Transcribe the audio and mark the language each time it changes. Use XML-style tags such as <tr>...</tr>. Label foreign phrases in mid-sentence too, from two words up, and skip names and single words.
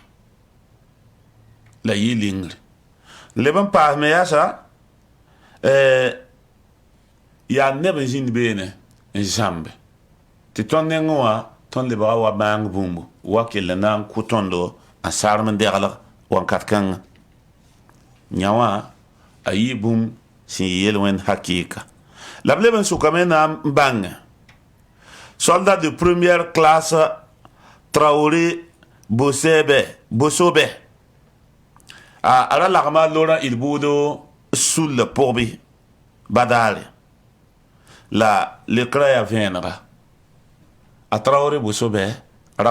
<mos>la yɩ lingre leb n paasme yaasa yaa neb n zĩnd beene n zãmbe tɩ tõnd nengẽ wã tõnd lebga wa maang bũmbu wa kell na n kʋ tõndo n sarem n deglg wãnkat kãngã yã wã a yɩ bũmb sẽn yɩ yel-wẽnd hakɩɩka la b leb n sʋkame na n bãngẽ</mos> <fr>soldat de première classe</fr> <mos>Traoré Bosobe a ra lagma Laurent Ilbudo sul le pʋgbe badaare la lekra yaa vẽenega a Traoré Bosobe ra</mos>